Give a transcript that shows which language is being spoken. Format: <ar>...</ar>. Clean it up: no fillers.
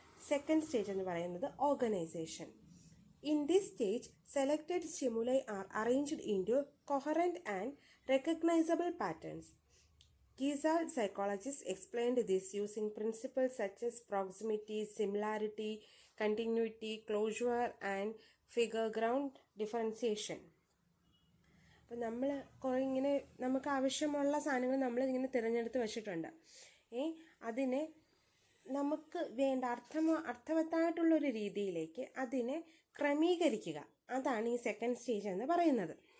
<ml>Second stage എന്ന് പറയുന്നത് organisation.</ml> <en>In this stage, selected stimuli are arranged into coherent and recognizable patterns. Gestalt psychologists explained this using principles such as proximity, similarity, continuity, closure, and figure ground differentiation.</en> <ml>അപ്പം നമുക്ക് ആവശ്യമുള്ള സാധനങ്ങൾ നമ്മളിങ്ങനെ തിരഞ്ഞെടുത്ത് വെച്ചിട്ടുണ്ട്. അതിനെ നമുക്ക് വേണ്ട അർത്ഥവത്തായിട്ടുള്ളൊരു രീതിയിലേക്ക് അതിനെ ക്രമീകരിക്കുക. അതാണ് ഈ സെക്കൻഡ് സ്റ്റേജ് എന്ന് പറയുന്നത്.</ml>